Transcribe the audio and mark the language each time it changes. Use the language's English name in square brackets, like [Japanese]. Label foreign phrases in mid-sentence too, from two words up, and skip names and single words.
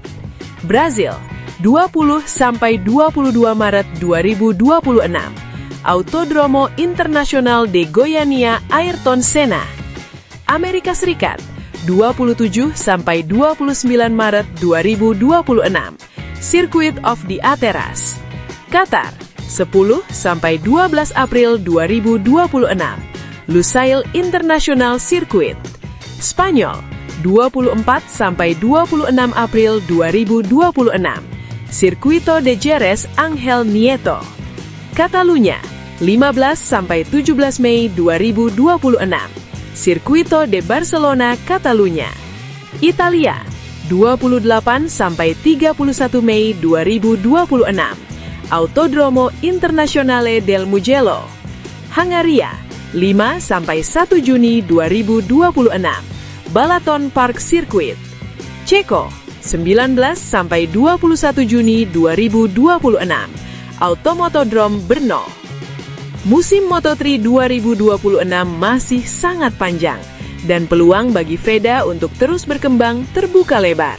[Indonesian] Brazil, 20 sampai 22 Maret 2026. Autodromo Internasional de Goiânia Ayrton Senna. Amerika Serikat, 27 sampai 29 Maret 2026. Circuit of the Ateras. Qatar, 10 sampai 12 April 2026. Lusail International Circuit. Spanyol, 24 sampai 26 April 2026. Circuito de Jerez Ángel Nieto. Catalunya, 15 sampai 17 Mei 2026. Circuito de Barcelona, Catalunya. Italia, 28 sampai 31 Mei 2026. Autodromo Internazionale del Mugello. Hungaria, 5 sampai 1 Juni 2026. Balaton Park Circuit. Ceko, 19 sampai 21 Juni 2026. Automotodrome Brno. Musim Moto3 2026 masih sangat panjang, dan peluang bagi Veda untuk terus berkembang terbuka lebar.